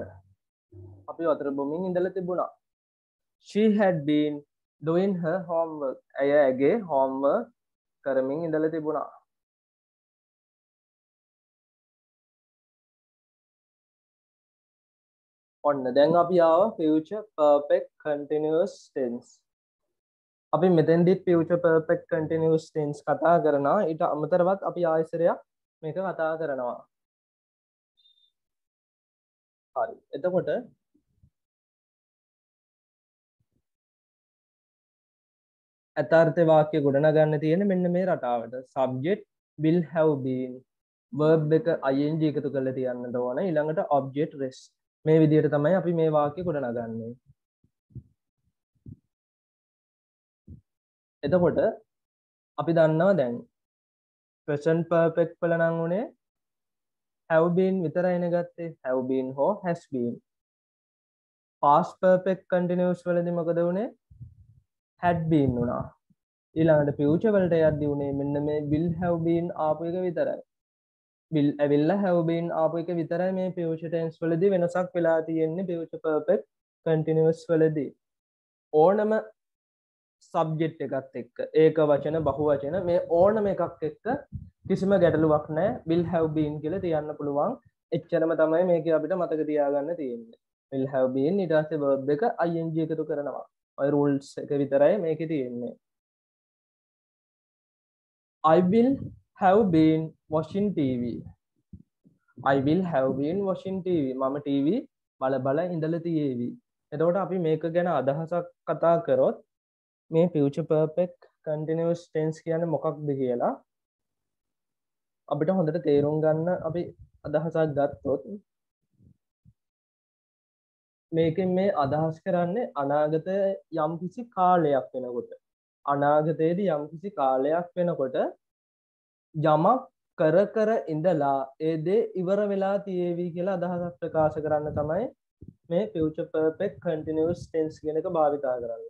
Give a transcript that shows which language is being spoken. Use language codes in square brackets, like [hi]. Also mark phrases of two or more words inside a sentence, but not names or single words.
[si] අපි වතුර බොමින් ඉඳලා තිබුණා. [en] She had been doing her homework. [si] ඇය ඇගේ homework කරමින් ඉඳලා තිබුණා. ඔන්න දැන් අපි ආව [en] future perfect continuous tense. [si] අපි මෙතෙන්දිත් [en] future perfect continuous tense [si] කතා කරනවා. ඊට අමතරවත් අපි ආයෙසරයක් මේක කතා කරනවා. හරි. එතකොට අතාර්ථ වාක්‍ය ගොඩනගන්න තියෙන මෙන්න මේ රටාවට. [en] subject will have been verb [si] එක ing එකතු කරලා තියන්නට ඕන. ඊළඟට [en] object rest. [si] මේ විදිහට තමයි අපි මේ වාක්‍ය ගොඩනගන්නේ. එතකොට අපි දන්නවා දැන් [en] present perfect [si] වල නම් උනේ [en] have been [si] විතරයිනේ ගත්තේ. [en] have been හෝ has been. past perfect continuous [si] වලදී මොකද උනේ? [en] had been [si] වුණා. ඊළඟට future වලට යද්දී උනේ මෙන්න මේ [en] will have been [si] ආපු එක විතරයි. will ඇවිල්ලා [en] have been [si] ආපු එක විතරයි මේ [en] future tense [si] වලදී වෙනසක් වෙලා තියෙන්නේ [en] future perfect continuous [si] වලදී. ඕනම subject එකත් එක්ක ඒක වචන බහු වචන මේ ඕනම එකක් එක්ක කිසිම ගැටලුවක් නැහැ. [en] will have been [si] කියලා තියන්න පුළුවන්. එච්චරම තමයි මේකේ අපිට මතක තියාගන්න තියෙන්නේ. [en] will have been [si] ඊට පස්සේ verb එක ing එකතු කරනවා. ඔය rules එක විතරයි මේකේ තියෙන්නේ. [en] I will have been watching TV. I will have been watching TV. [si] මම TV බල ඉඳලා තියේවි. එතකොට අපි මේක ගැන අදහසක් කතා කරොත් මේ [en] future perfect continuous tense [si] කියන්නේ මොකක්ද කියලා අපිට හොඳට තේරුම් ගන්න අපි අදහසක් ගත්තොත් මේකෙන් මේ අදහස් කරන්නේ අනාගතයේ යම්කිසි කාලයක් වෙනකොට අනාගතයේදී යම්කිසි කාලයක් වෙනකොට යමක් කර ඉඳලා ඒ දේ ඉවර වෙලා තියේවි කියලා අදහසක් ප්‍රකාශ කරන්න තමයි මේ [en] future perfect continuous tense [si] කියන එක භාවිතා කරන්නේ.